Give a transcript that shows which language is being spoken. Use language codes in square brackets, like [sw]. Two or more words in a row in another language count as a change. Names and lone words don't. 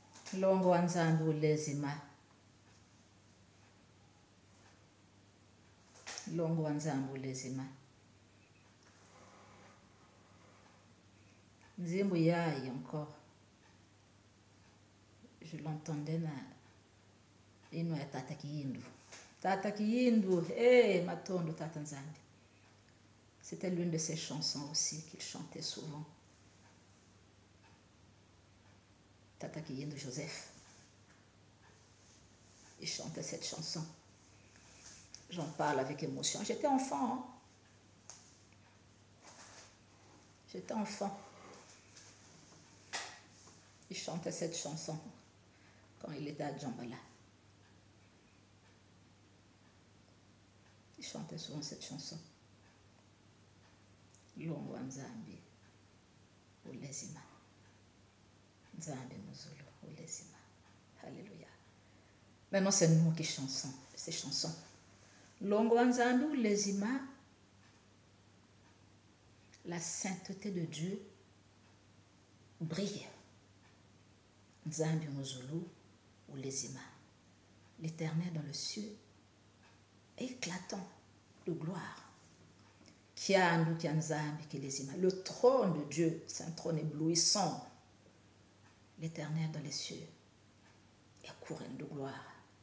[kg] Longo wanzambi ulezima. Longo wanzambi ulezima. Nzimbu yayi encore. [fr] Je l'entendais [kg] na ino ya [fr] Tata Kiyindu. [kg] Tata Kiyindu, matondo Tata Nzambi. [fr] C'était l'une de ses chansons aussi qu'il chantait souvent. Tata Kiyindu Joseph. Il chantait cette chanson. J'en parle avec émotion. J'étais enfant. Hein? J'étais enfant. Il chantait cette chanson quand il était à Djambala. Il chantait souvent cette chanson. [kg] Longo Nzambi ulezima. Nzambi Muzulu ulezima. Alléluia. [fr] Maintenant, c'est nous qui chantons ces chansons. [kg] Longo Nzambi ulezima. [fr] La sainteté de Dieu brille. [kg] Nzambi Muzulu ulezima. [fr] L'Éternel dans le ciel éclatant de gloire. [kg] Kiandu Kianzambi Kilezima. [fr] Le trône de Dieu, c'est un trône éblouissant. L'Éternel dans les cieux est couronne de gloire.